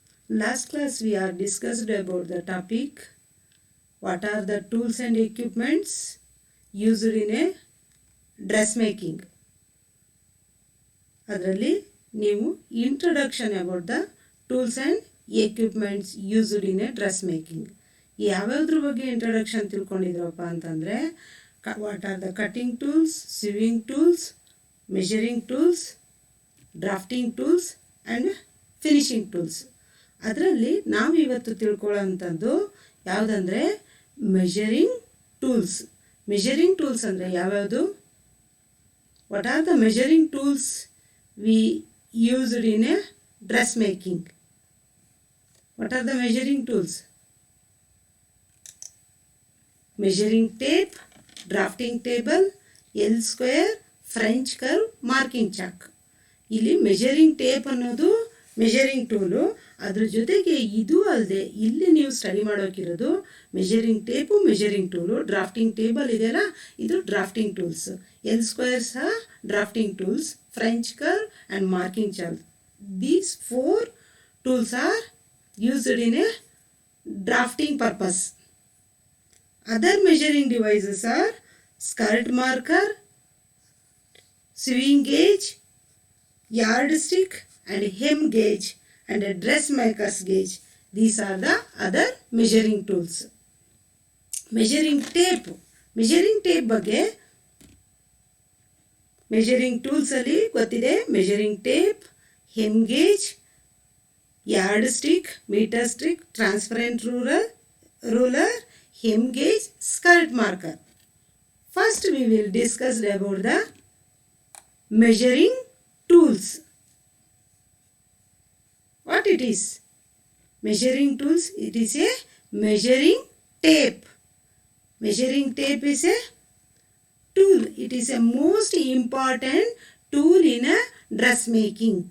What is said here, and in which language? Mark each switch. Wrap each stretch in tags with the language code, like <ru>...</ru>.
<en>Last class we are discussed about the topic what are the tools and equipments used in a dressmaking.</en> <kn>ಅದರಲ್ಲಿ ನೀವು</kn> <en>introduction about the tools and equipments used in a dress making</en> <kn>ಯಾವ್ಯಾವ್ದ್ರ ಬಗ್ಗೆ introduction ತಿಳ್ಕೊಂಡಿದ್ರಪ್ಪ ಅಂತಂದರೆ</kn> <en>What are the cutting tools, sewing tools, measuring tools, drafting tools and finishing tools.</en> <kn>ಅದರಲ್ಲಿ ನಾವು ಇವತ್ತು ತಿಳ್ಕೊಳ್ಳೋಂಥದ್ದು ಯಾವುದಂದರೆ measuring tools.</kn> <en>measuring tools</en> <kn>ಅಂದರೆ ಯಾವ್ಯಾವುದು?</kn> <en>What are the measuring tools we used in a dress making? What are the measuring tools? Measuring tape, drafting table, L square, French curve, marking chalk.</en> <kn>ಇಲ್ಲಿ measuring tape ಅನ್ನೋದು measuring tool. ಅದ್ರ ಜೊತೆಗೆ ಇದು ಅಲ್ಲದೆ ಇಲ್ಲಿ ನೀವು study ಮಾಡೋಕ್ಕಿರೋದು measuring tape, measuring tool, drafting table ಇದೆಯಲ್ಲ ಇದು ಡ್ರಾಫ್ಟಿಂಗ್ ಟೂಲ್ಸ್, ಎಲ್ ಸ್ಕ್ವೇರ್ ಸಹ drafting tools, French curve and marking chart.</kn> <en>These 4 tools are used in a drafting purpose. Other measuring devices are skirt marker, sewing gauge, yardstick and hem gauge and a dressmaker's gauge. These are the other measuring tools.</en> <kn>Measuring tape ಬಗ್ಗೆ measuring tools ಅಲ್ಲಿ ಗೊತ್ತಿದೆ.</kn> <en>Measuring tape, hem gauge, yardstick, metre stick, transparent ruler, hem gauge, skirt marker. First we will discuss about the measuring tools. What it is? Measuring tools, it is a measuring tape. Measuring tape is a tool. It is a most important tool in a dressmaking.</en>